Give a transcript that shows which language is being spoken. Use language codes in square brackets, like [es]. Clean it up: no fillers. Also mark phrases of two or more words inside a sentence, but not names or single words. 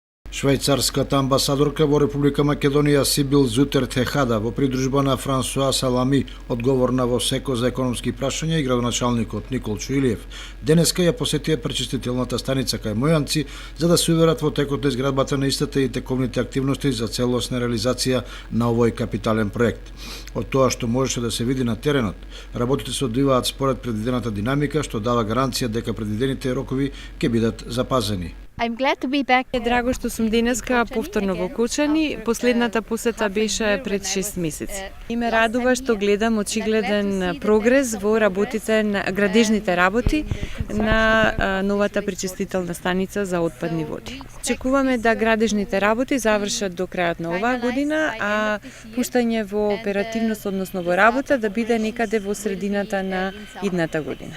[mk] Швајцарската амбасадорка во Република Македонија Сибил Зутер Техада во придружба на Франсуа Салами, одговорна во СЕКО за економски прашања, и градоначалникот Никол Чуилиев, денеска ја посетија пречистителната станица кај Мојанци за да се уверат во текот на изградбата на истата и тековните активности за целосна реализација на овој капитален проект. Од тоа што можеше да се види на теренот, работите се одвиваат според предвидената динамика, што дава гаранција дека предвидените рокови ќе бидат запазени. [en] I'm glad to be back. [mk] Е драго што сум денеска повторно во Кочани. Последната посета беше пред 6 месеци. И ме радува што гледам очигледен прогрес во работите на градежните работи на новата пречистителна станица за отпадни води. Очекуваме да градежните работи завршат до крајот на оваа година, а пуштање во оперативност, односно во работа, да биде некаде во средината на идната година.